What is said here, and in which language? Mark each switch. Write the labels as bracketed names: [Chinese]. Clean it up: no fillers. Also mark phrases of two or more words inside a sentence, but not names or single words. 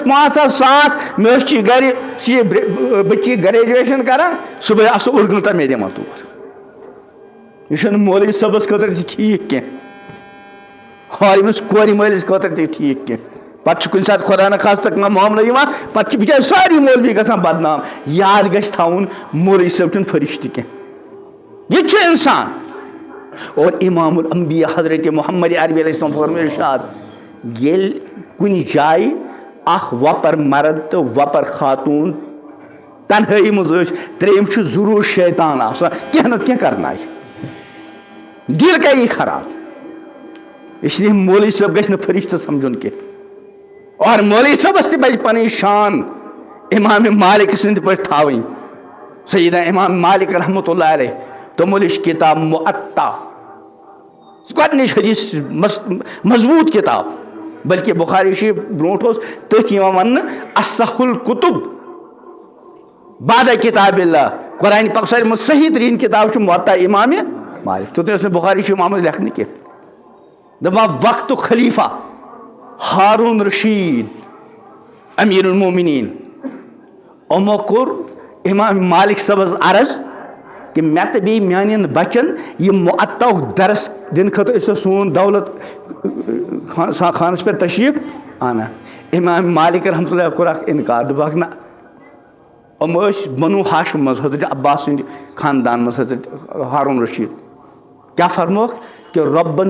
[Kashmiri] 5,000 مےٚ ٲسۍ گرِ بچی گریجویشن کران صبحٲے آسہٕ اُرگنہٕ مےٚ دِوان تور یہ چھُنہٕ مولوی صٲبس خٲطرٕ تہِ ٹھیٖک کینٛہہ اور أمِس کورِ مٲلِس خٲطرٕ تہِ ٹھیٖک کینٛہہ پتہٕ چھُ کُنہِ ساتہٕ خۄدا نخواستہٕ کانٛہہ معاملہٕ یِوان پتہٕ چھِ بِچٲرۍ سٲری مولوی گژھان بدنام یاد گژھِ تھاوُن مولوی صٲب چھُنہٕ فرشتہٕ کینٛہہ یہِ چھُ انسان اور امام الانبیاء حضرت محمد عربی علیہ السلام فرمٲے ارشاد ییٚلہِ کُنہِ جایہِ اکھ وۄپر مرد تہٕ وۄپر خاتوٗن تنہائی مز تریم ضرور شیطان آسان کینہ نتہ کینہ کرنا دل کری خراب [Urdu] اس لیے [Kashmiri] مولوی صاحب گژھِ نہٕ فرشتہ سمجھن کی اور مولوی صاحبس تہ پزِ پنٕنۍ شان امام مالک سٕنٛدِ پٲٹھۍ تھاوٕنۍ سیدنا امام مالک رحمۃ اللہ علیہ تمو لیچھ کتاب مؤطا گۄڈنِچ حدیث مضبوط کتاب بلکہ بخاری شریف برونٹھ اوس تٔتھۍ یِوان وننہٕ [Arabic] اصح الکتب بعد کتاب اللہ [Kashmiri] قرآن پاک ساروی منٛز صحیح ترین کتاب چھُ مؤطا امام مالک توٚتام ٲس نہٕ بخاری شریف آمٕژ لیکھنہٕ کینٛہہ دپان وقت خلیفہ ہارون رشید امیر المومنین یِمو کوٚر امام مالک صٲبس عرض کہ مےٚ تہٕ بیٚیہِ میانٮ۪ن بچن یہ مؤطاہُک درس دِنہٕ خٲطرٕ ٲسۍ سون دولت خانس پٮ۪ٹھ تشریف انان امام مالک رحمۃ اللہ کوٚر اکھ انکار دوٚپکھ نہ یِم ٲسۍ بنو ہاشم منٛز حضرت عباس سٕنٛدِ خاندان منٛز حضرت ہارون رشید کیٛاہ فرموکھ کہ رۄبن